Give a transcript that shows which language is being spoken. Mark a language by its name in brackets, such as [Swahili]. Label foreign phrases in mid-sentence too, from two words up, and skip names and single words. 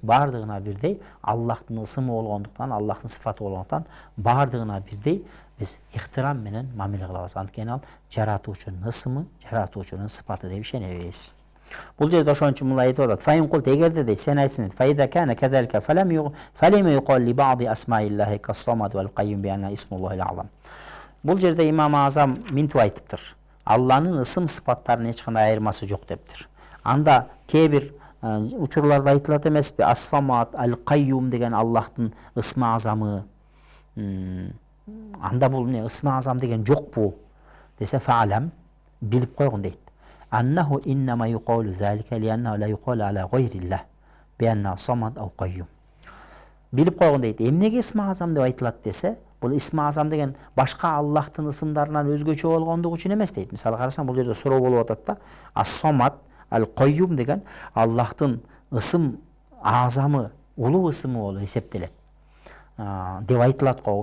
[Kyrgyz] Бардыгына бирдей Аллахтын ысымы болгондуктан, Аллахтын сыфаты болгондуктан бардыгына бирдей биз ихтирам менен мамиле кылабыз. Анткени ал жаратуучунун ысымы, жаратуучунун сыпаты деп ишенебиз. Бул жерде ошон үчүн мындай айтып атат. [Arabic] فإن قلت, [Kyrgyz] эгерде дейт сен айтсың, [Arabic] فإذا كان كذلك فلم يقل لبعض أسماء الله كالصمد والقيوم بأن اسم الله الأعظم. [Kyrgyz] Бул жерде Имам Азам минтип айтыптыр. Алланын ысым сыпаттарынын эч кандай айырмасы жок дептир. Анда кээ бир учурларда айтылат эмеспи? Ас-самад, ал-кайюм деген Аллахтын ысмы азамы. Анда бул ысмы азам деген жокпу десе, фаалам, билип койгун дейт. [Arabic] أنه إنما يقال ذلك لأنه لا يقال على غير الله بأن صمد أو قيوم. [Kyrgyz] Bilip койгон дейт. Эмнеге исми азам деп айтылат десе, бул исми азам деген башка Аллахтын ысымдарынан өзгөчө болгондугу үчүн эмес дейт. Мисалы карасаң, бул жерде суроо болуп атат да. Ас-Самад, Ал-Qayyum деген Аллахтын ысым азамы, улуу ысымы болуп эсептелет. Деп айтылат го.